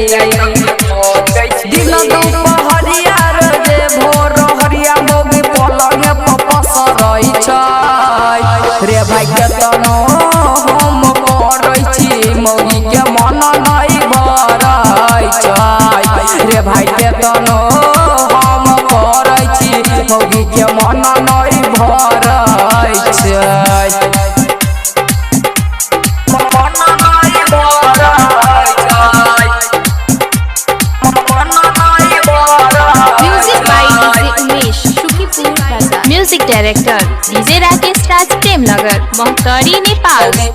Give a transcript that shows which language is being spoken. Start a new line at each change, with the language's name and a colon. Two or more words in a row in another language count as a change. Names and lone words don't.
Maithili: दिन दुपहरिया रे भोर हरिया मौगी पलंग पर पसरै छै। रे भाई के तनो हम करै छी मौगी के मन नहीं भरै छै। रे भाई के तनो हम करै छी मौगी के मन नहीं भरै छै।
English: Music Director DJ Rakesh Raj Premnagar Mohatari Nepal.